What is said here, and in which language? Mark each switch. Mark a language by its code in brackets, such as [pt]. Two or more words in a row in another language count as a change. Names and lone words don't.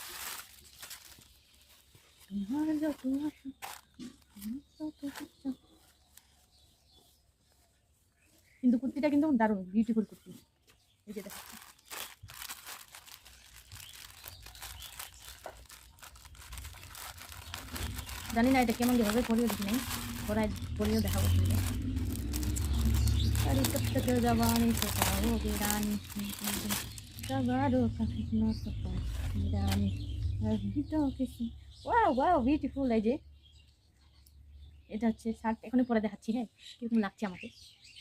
[bn] কিন্তু কুর্তিটা কিন্তু দারুণ বিউটিফুল কুর্তি। এই যে দেখাচ্ছি। জানি না এটা কেমন যেভাবে পরিও দেখি নাই, পরায় পরিও দেখাবো। [hi] अरे कब तक जवानी सताओगे रानी, सवारों का कितना सफर रानी, अभी तो किसी [en] wow wow beautiful. [bn] এই যে এটা হচ্ছে শার্ট, এখনই পরে দেখাচ্ছি। হ্যাঁ, কিরকম লাগছে আমাকে।